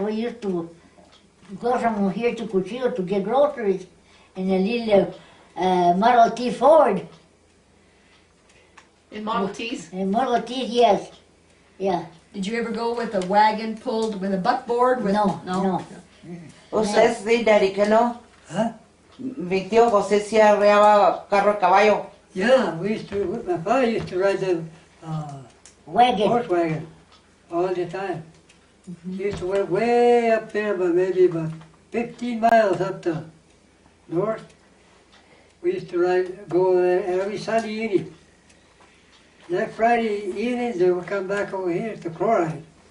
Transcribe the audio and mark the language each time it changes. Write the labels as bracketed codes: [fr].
[en] We used to go from here to Cuchillo to get groceries in a little Model T Ford. In Model Ts? And Model T, yes. Yeah. Did you ever go with a wagon pulled with a buckboard? No. [es] Usted sí, Daddy, que no? Huh? Mi tío José sí arreaba carro a caballo. [en] Yeah, we used to, my father used to ride the Wagon. horse wagon all the time. He used to work way up there, but maybe about 15 miles up the north. We used to go there every Sunday evening. Next Friday evening, they would come back over here to Chloride.